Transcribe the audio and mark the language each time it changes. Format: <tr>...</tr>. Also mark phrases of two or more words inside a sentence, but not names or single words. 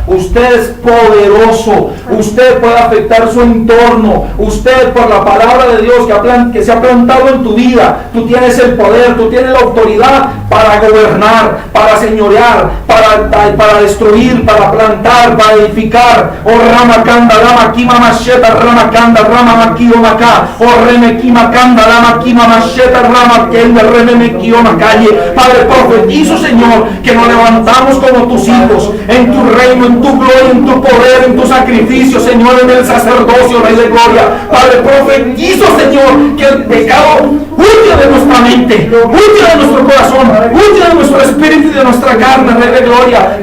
<es>Usted es poderoso, usted puede afectar su entorno, usted por la palabra de Dios que se ha plantado en tu vida, tú tienes el poder, tú tienes la autoridad para gobernar, para señorear, para destruir, para plantar, para edificar. glorificar. Oh Ramakanda, Ramakima Macheta, Ramakanda, Ramamakio Maca, oh Remekima Kanda, Ramakima Macheta, Ramakenda, Remekio Macalle. Padre, profetizo, Señor, que nos levantamos como tus hijos en tu reino, en tu gloria, en tu poder, en tu sacrificio, Señor, en el sacerdocio, Rey de gloria. Padre, profetizo, Señor, que el pecado huye de nuestra mente, huye de nuestro corazón, huye de nuestro espíritu y de nuestra carne, Rey de gloria.</es>